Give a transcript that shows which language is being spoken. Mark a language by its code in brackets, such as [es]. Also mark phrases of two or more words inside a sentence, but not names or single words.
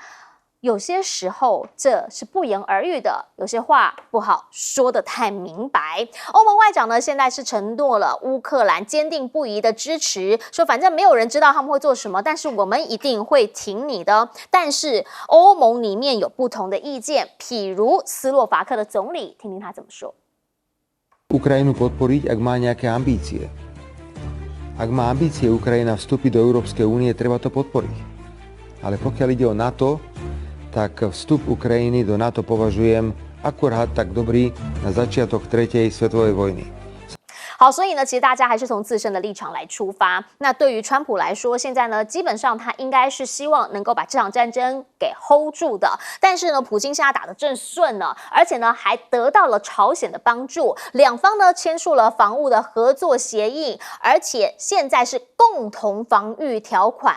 [zh] 有些时候这是不言而喻的，有些话不好说得太明白。欧盟外长呢，现在是承诺了乌克兰坚定不移的支持，说反正没有人知道他们会做什么，但是我们一定会挺你的。但是欧盟里面有不同的意见，譬如斯洛伐克的总理，听听他怎么说。 [sk] Ukrajinu podporiť, ak má nejaké ambície. Ak má ambície Ukrajina vstúpiť do Európskej únie, treba to podporiť. Ale pokiaľ ide o NATO, tak vstup Ukrajiny do NATO považujem akurát tak dobrý na začiatok 3. svetovej vojny. [zh] 好，所以呢，其实大家还是从自身的立场来出发。那对于川普来说，现在呢，基本上他应该是希望能够把这场战争给 hold 住的。但是呢，普京现在打得正顺呢，而且呢，还得到了朝鲜的帮助，两方呢签署了防务的合作协议，而且现在是共同防御条款。